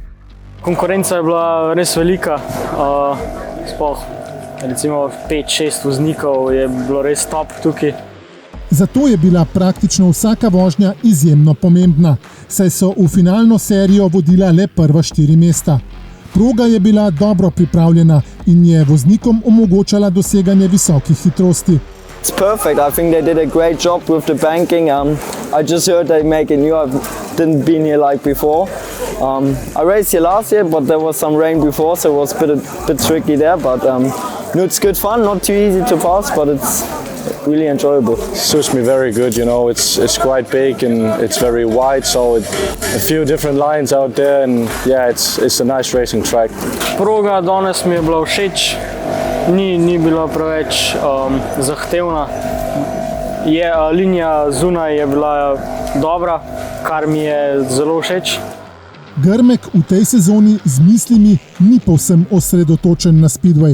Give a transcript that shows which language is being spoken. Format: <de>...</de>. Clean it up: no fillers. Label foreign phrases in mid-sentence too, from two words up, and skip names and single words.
<sl>Konkurenca je bila res velika, sploh recimo 5-6 voznikov je bilo res top tukaj. Zato je bila praktično vsaka vožnja izjemno pomembna, saj so v finalno serijo vodila le prva 4 mesta. Proga je bila dobro pripravljena in je voznikom omogočala doseganje visokih hitrosti.</sl> <en>It's perfect. I think they did a great job with the banking. I just heard they make it new. I didn't been here like before. I raced here last year, but there was some rain before, so it was a bit tricky there. But it's good fun. Not too easy to pass, but it's really enjoyable. Suits me very good, you know, it's quite big and it's very wide, so a few different lines out there, and yeah, it's a nice racing track.</en> <sl>Proga danes mi je bila všeč, ni bila preveč zahtevna. Linija zunaj je bila dobra, kar mi je zelo všeč. Grmek v tej sezoni z mislimi ni povsem osredotočen na speedway.</sl>